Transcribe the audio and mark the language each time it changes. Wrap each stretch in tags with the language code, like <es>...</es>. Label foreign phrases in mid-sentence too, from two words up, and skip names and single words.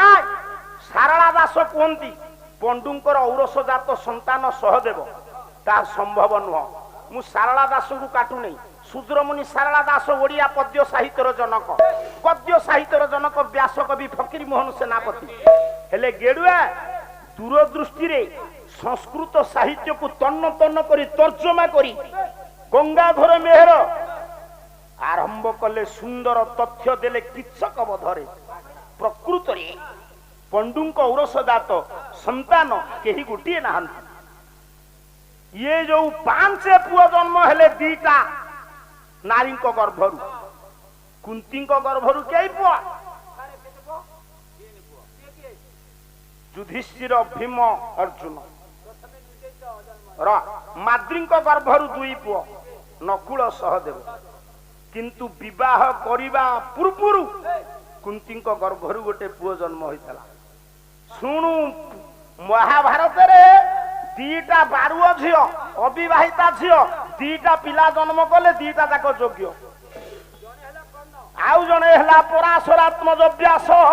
<or>ସାରଳା ଦାସ କୁନ୍ତୀ ପାଣ୍ଡୁଙ୍କର ଔରସଜାତ ସନ୍ତାନ ସହଦେବ ତା ସମ୍ଭବ ନୁହେଁ ମୁଁ ସାରଳା ଦାସ କୁ କାଟୁ ନାହିଁ ଶୂଦ୍ରମୁନି ସାରଳା ଦାସ ଓଡ଼ିଆ ପଦ୍ୟ ସାହିତ୍ୟର ଜନକ ପଦ୍ୟ ସାହିତ୍ୟର ଜନକ ବ୍ୟାସ କବି ଫକୀର ମୋହନ ସେନାପତି ହେଲେ ଗେଡୁଆ ଦୂରଦୃଷ୍ଟି ରେ ସଂସ୍କୃତ ସାହିତ୍ୟ କୁ ତନ୍ନ ତନ୍ନ କରି ତର୍ଜମା କରି ଗଙ୍ଗାଧର ମେହେର ଆରମ୍ଭ କଲେ ସୁନ୍ଦର ତଥ୍ୟ ଦେଲେ କୀଚକ ବଧରେ ପ୍ରକୃତ ରେ ପାଣ୍ଡୁଙ୍କ ଔରସଜାତ ସନ୍ତାନ କେହି ଗୋଟିଏ ନାହାନ୍ତି ଏ ଯେଉଁ 5 ପୁଅ ଜନ୍ମ ହେଲେ ଦିଇଟା ନାରୀ ଗର୍ଭରୁ କୁନ୍ତୀ ଗର୍ଭରୁ କେଇ ପୁଅ ଯୁଧିଷ୍ଠିର ଭୀମ ଅର୍ଜୁନ ମାଦ୍ରୀ ଗର୍ଭରୁ 2 ପୁଅ ନକୁଳ ସହଦେବ କିନ୍ତୁ ବିବାହ କରିବା ପୂର୍ବରୁ କୁନ୍ତୀ ଗର୍ଭରୁ ଗୋଟେ ପୁଅ ଜନ୍ମ ହୋଇଥିଲା ଶୁଣ ମହାଭାରତ ରେ ଦିଇଟା ବାରୁଆ ଝିଅ ଅବିବାହିତା ଝିଅ ଦିଇଟା ପିଲା ଜନ୍ମ କଲେ ଦିଇଟା ଯାକ ଯୋଗ୍ୟ ଆଉ ଜଣେ ହେଲା ପରାଶରାତ୍ମଜ ବ୍ୟାସ</or>